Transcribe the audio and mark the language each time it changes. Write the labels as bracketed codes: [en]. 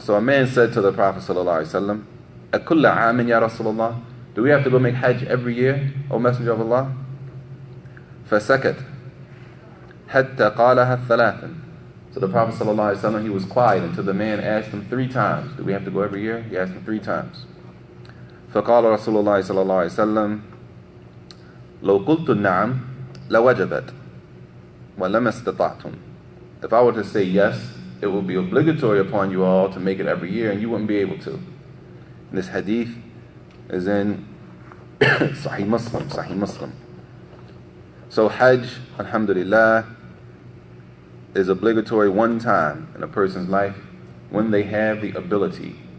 [en] So a man said to the Prophet sallallahu alayhi wa sallam, [ar] أكل عام يا رسول الله. [en] Do we have to go make Hajj every year, O Messenger of Allah? [ar] فسكت حتى قالها ثلاثا. [en] So the Prophet ﷺ, he was quiet until the man asked him 3 times. Do we have to go every year? He asked him 3 times. [ar] فقال رسول الله صلى الله عليه وسلم لو قلت نعم لوجبت ولما استطعتم. [en] If I were to say yes, it would be obligatory upon you all to make it every year, and you wouldn't be able to. And this hadith is in Sahih Muslim. So Hajj, alhamdulillah, is obligatory one time in a person's life when they have the ability.